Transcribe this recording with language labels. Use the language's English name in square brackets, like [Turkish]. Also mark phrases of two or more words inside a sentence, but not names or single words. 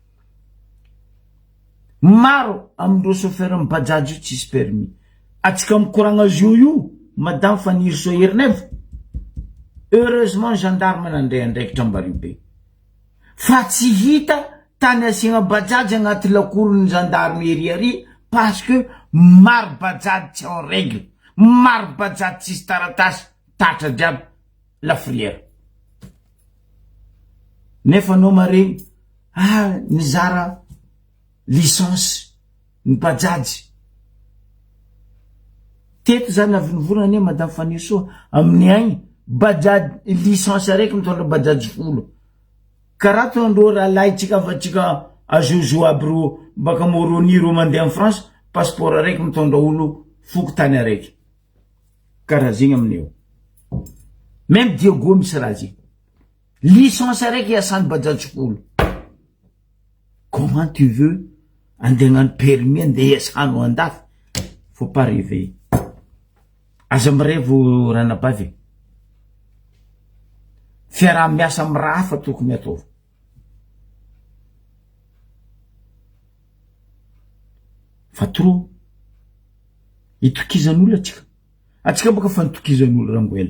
[Malagasy] Maro amindreo chauffeur amin'ny bajaj io tsisy permis. Atsika mikoragna azy io madame Faniry Soa herinavy. [French] Heureusement gendarme [Malagasy] nandray andraikitra Ambaribe. Fa tsy hita tany asiagna bajaj agnaty lakoron'ny gendarmerie ary [French] parce que [Malagasy] maro bajaj tsy [French] en règle, [Malagasy] maro bajaj tsisy taratasy tatra diaby lafrière. Nefa anao maregny nizara licence ny bajaj. Teto zany avy nivorona madame Faniry Soa amin'ny agny bajaj licence araiky mitondra bajaj 10. Karaha tondro rahalahy tsika fa tsika azozo aby ro baka Moroni ro mandeha [French] en France, [Malagasy] passeport araiky mitondra olo foko tany araiky. Karaha zegny amineo. Même Diego misy raha zegny. Licence araiky iasan'ny bajaj 10. [French] Comment tu veux [Malagasy] andeha hagnano permis andeha iasano andafy? [French] Faut pas rêver. [Malagasy] Aza mirevo ranabavy. Fiaraha-miasa amin'ny raha hafa tokony ataova. Fa trop itokizan'olo atsika boka fa nitokizan'olo rangoela.